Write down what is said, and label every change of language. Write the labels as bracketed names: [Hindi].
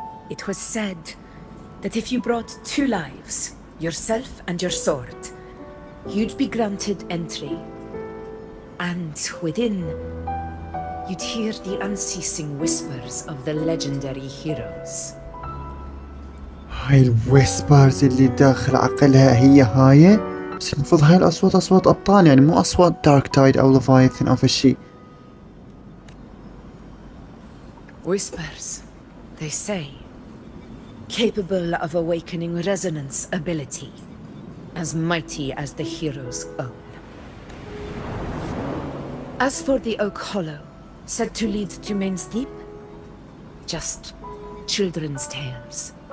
[English] It was said that if you brought 2 lives, yourself and your sword, you'd be granted entry. And within, you'd hear the unceasing whispers of the legendary heroes. [Arabic] هاي الويسبرز اللي داخل عقلها هي هاي، بس المفروض هاي الأصوات أصوات أبطال، يعني مو أصوات دارك تايد أو ليفايثن أو فشي. [English] Whispers, they say, capable of awakening resonance ability, as mighty as the hero's own. As for the Oak Hollow, said to lead to Main's Deep, just children's tales.